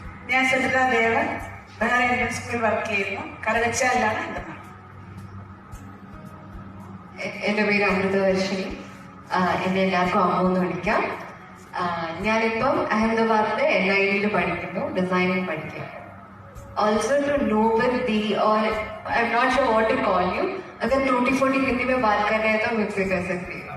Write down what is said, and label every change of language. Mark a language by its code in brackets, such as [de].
[ml] ഞാൻ സുജിത ദേവൻ, Bahrain Indian സ്കൂളിൽ work ചെയ്യുന്നു. കരകച്ചാലാണ് എന്റെ നാട്. എന്റെ പേര് അമൃതവർഷിണി. എന്നെ എല്ലാവർക്കും അമ്മ എന്ന് വിളിക്കാം. ഞാനിപ്പം അഹമ്മദാബാദിലെ NID പഠിക്കുന്നു, ഡിസൈനിങ് പഠിക്കാം. [en] Also to know with the, or I'm not sure what to call you. [hi] अगर टूटी फूटी हिंदी में बात कर रहे हैं तो मुझसे कर सकती है.